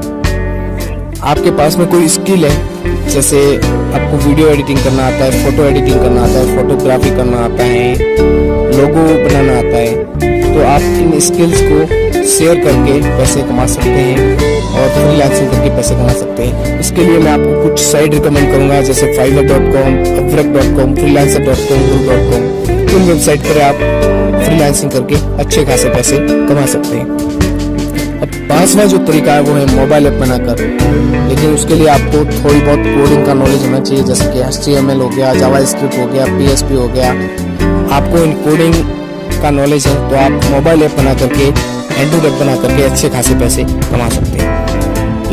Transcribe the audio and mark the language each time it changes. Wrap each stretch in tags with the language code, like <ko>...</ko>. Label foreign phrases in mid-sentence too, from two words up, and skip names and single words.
<hi>आपके पास में कोई स्किल है, जैसे आपको</hi> <en>video editing</en> <hi>करना आता है,</hi> <en>photo editing</en> <hi>करना आता है, फोटोग्राफी करना आता है, लोगो बनाना आता है, तो आप इन स्किल्स को शेयर करके पैसे कमा सकते हैं और फ्रीलांसिंग करके पैसे कमा सकते हैं। इसके लिए मैं आपको कुछ साइट रिकमेंड करूंगा, जैसे fiverr.com, upwork.com, freelancer.com, guru.com। इन वेबसाइट पर आप फ्रीलांसिंग करके अच्छे खासे पैसे कमा सकते हैं। अब 5वां जो तरीका है वो है</hi> <en>mobile app</en> <hi>बनाकर। लेकिन उसके लिए आपको थोड़ी बहुत कोडिंग का नॉलेज होना चाहिए, जैसे कि HTML हो गया, जावास्क्रिप्ट हो गया, PHP हो गया। आपको इन कोडिंग का नॉलेज है तो आप</hi> <en>mobile app</en> <hi>बना करके,</hi> <en>android app</en> <hi>बना करके अच्छे खासे पैसे कमा सकते हैं।</hi>